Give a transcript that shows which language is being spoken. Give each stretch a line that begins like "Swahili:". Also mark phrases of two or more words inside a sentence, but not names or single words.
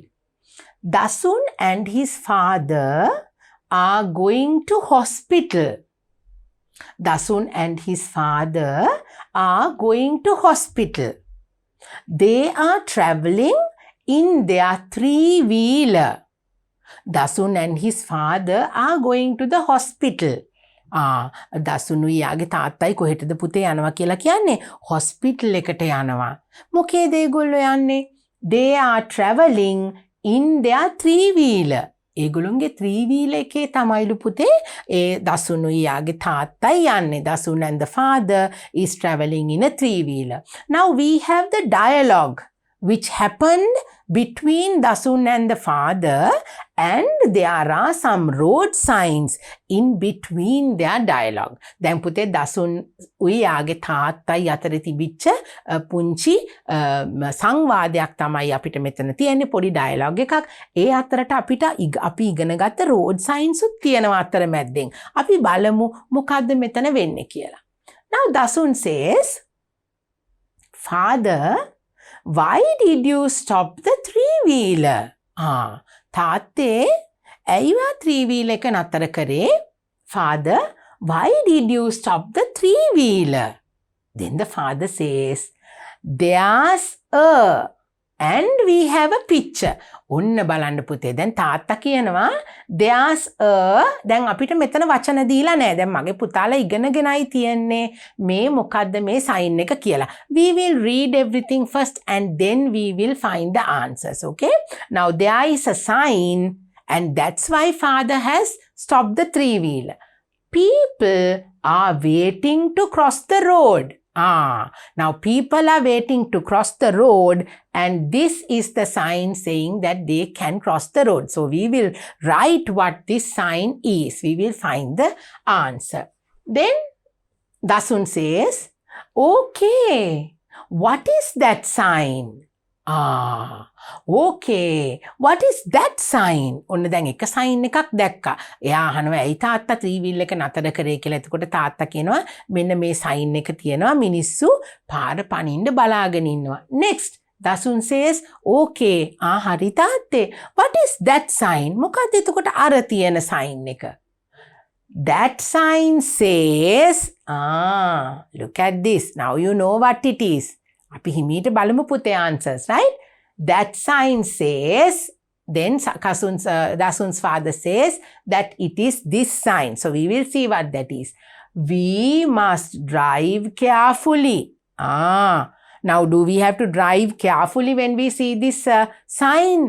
English: Dasun and his father are going to hospital. Dasun and his father are going to hospital. They are traveling in their three-wheeler. Dasun and his father are going to the hospital.
Sinhala: දසුනුයි යාගේ තාත්තයි කොහෙටද පුතේ යනවා කියලා කියන්නේ? hospital එකට යනවා. මොකේද ඒගොල්ලෝ යන්නේ?
English: They are traveling in their three-wheeler.
Sinhala: ඒගොල්ලොන්ගේ three-wheeler එකේ තමයිලු පුතේ ඒ දසුනුයි යාගේ තාත්තයි යන්නේ.
English: Dasun and the father is traveling in a three-wheeler. Now we have the dialogue which happened between Dasun and the father, and there are some road signs in between their dialogue.
Sinhala: දැන් පුතේ දසුන් උයි යාගේ තාත්තයි අතර තිබිච්ච පුංචි සංවාදයක් තමයි අපිට මෙතන තියෙන්නේ, පොඩි dialogue එකක්. ඒ අතරට අපි ඉගෙන ගත්ත
English: road signs
Sinhala: උත් තියෙනවා අතර මැද්දෙන්. අපි බලමු මොකද්ද මෙතන වෙන්නේ කියලා.
English: Now Dasun says, Father, why did you stop the three-wheeler?
Sinhala: තාත්තේ ඇයි ඔයා three-wheeler එක නතර කරේ?
English: Father, why did you stop the three-wheeler? Then the father says, there's a, and we have a picture.
Sinhala: ඔන්න බලන්න පුතේ. දැන් තාත්තා කියනවා
English: there's a.
Sinhala: දැන් අපිට මෙතන වචන දීලා නැහැ. දැන් මගේ පුතාලා ඉගෙනගෙනයි තියෙන්නේ මේ මොකද්ද මේ sign එක කියලා.
English: We will read everything first and then we will find the answers. Okay? Now there is a sign and that's why father has stopped the three-wheeler. People are waiting to cross the road. Now people are waiting to cross the road and this is the sign saying that they can cross the road. So we will write what this sign is. We will find the answer. Then Dasun says, okay, what is that sign? Okay, what is that sign?
Sinhala: ඔන්න දැන් එක sign එකක් දැක්කා. එයා අහනවා ඇයි තාත්තා three-wheel එක නතර කරේ කියලා. එතකොට තාත්තා කියනවා මෙන්න මේ sign එක තියෙනවා, මිනිස්සු පාර පනින්න බලාගෙන ඉන්නවා.
English: Next, Dasun says, okay,
Sinhala: හරි තාත්තේ.
English: What is that sign?
Sinhala: මොකක්ද එතකොට අර තියෙන sign එක?
English: That sign says, look at this. Now you know what it is.
Sinhala: අපි හිමීට බලමු පුතේ
English: answers, right? That sign says, then Dasun's father says that it is this sign. So we will see what that is. We must drive carefully. Now do we have to drive carefully when we see this sign?